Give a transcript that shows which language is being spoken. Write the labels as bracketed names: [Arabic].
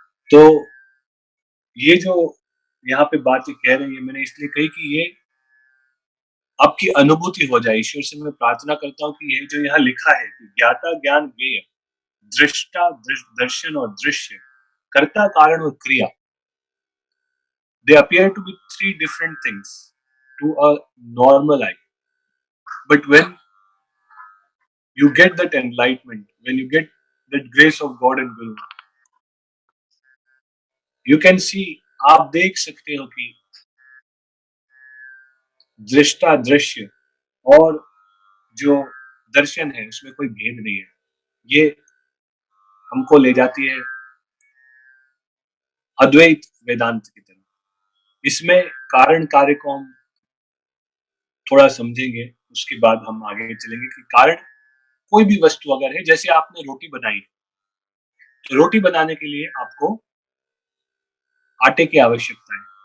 [Hindi] तो ये जो यहाँ पे बातें कह रहे हैं, मैंने इसलिए कही कि ये आपकी अनुभूति हो जाए। ईश्वर से मैं प्रार्थना करता हूँ कि ये जो यहाँ लिखा है कि ज्ञाता ज्ञान ज्ञेय, दृष्टा दर्शन और दृश्य, कर्ता कारण और क्रिया, [English] they appear to be three different things to a normal eye. But when you get that enlightenment, when you get that grace of God and Guru, you can see, [Hindi] आप देख सकते हो कि दृष्टा दृश्य और जो दर्शन है उसमें कोई भेद नहीं है। ये हमको ले जाती है अद्वैत वेदांत की तरफ। इसमें कारण कार्य को हम थोड़ा समझेंगे, उसके बाद हम आगे चलेंगे कि कारण कोई भी वस्तु अगर है, जैसे आपने रोटी बनाई, तो रोटी बनाने के लिए आपको आटे की आवश्यकता है।